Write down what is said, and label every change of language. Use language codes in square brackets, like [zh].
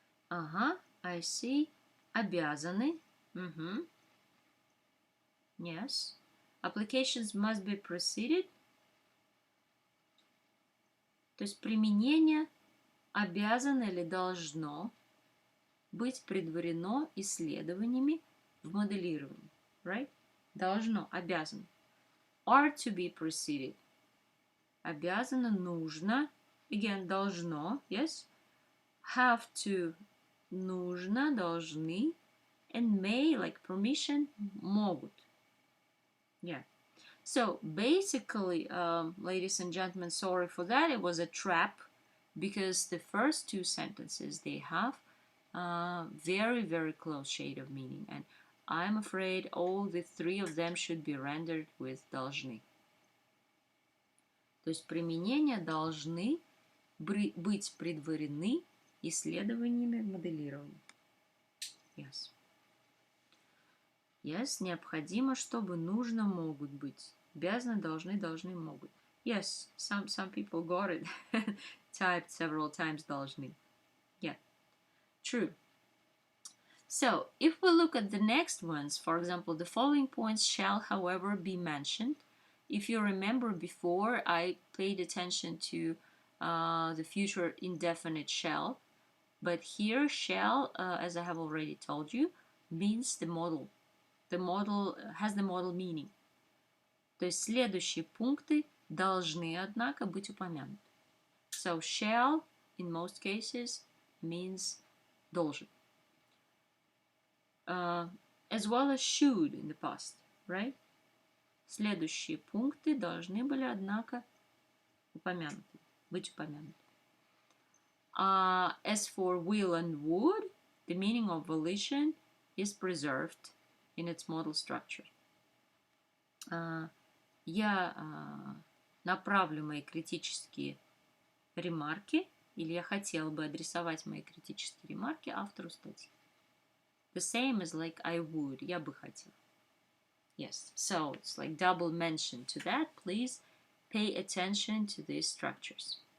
[en] I see. Обязаны. Yes. Applications must be preceded. [ru] То есть применение обязано или должно быть предварено исследованиями в моделировании. [en] Right? [ru] Должно, обязано. [en] Are to be preceded. [ru] Обязано, нужно. [en] Again, должно. Yes. Have to, [ru] нужно, должны. [en] And may, like permission, могут. Yeah. So basically, ladies and gentlemen, sorry for that. It was a trap because the first two sentences, they have very, very close shade of meaning. And I'm afraid all the three of them should be rendered with должны. [ru] То есть применения должны быть предварены исследованиями в моделировании. [en] Yes. [ru] Yes, необходимо, чтобы, нужно, могут быть. Обязаны, должны, должны, могут. [en] Yes, some people got it. Typed several times должны. Yeah, true. So, if we look at the next ones, for example, the following points shall, however, be mentioned. If you remember before, I paid attention to the future indefinite shall. But here, shall, as I have already told you, means the modal. The modal has the modal meaning. [ru] То есть следующие пункты должны, однако, быть упомянуты. [en] So shall, in most cases, means должен. As well as should in the past, right? [ru] Следующие пункты должны были, однако, упомянуты, быть упомянуты. [en] As for will and would, the meaning of volition is preserved in its modal structure. [ru] Я направлю мои критические ремарки, или я хотела бы адресовать мои критические ремарки автору статьи. [en] The same as like I would, [ru] я бы хотела. [en] Yes, so it's like double mention to that. Please pay attention to these structures.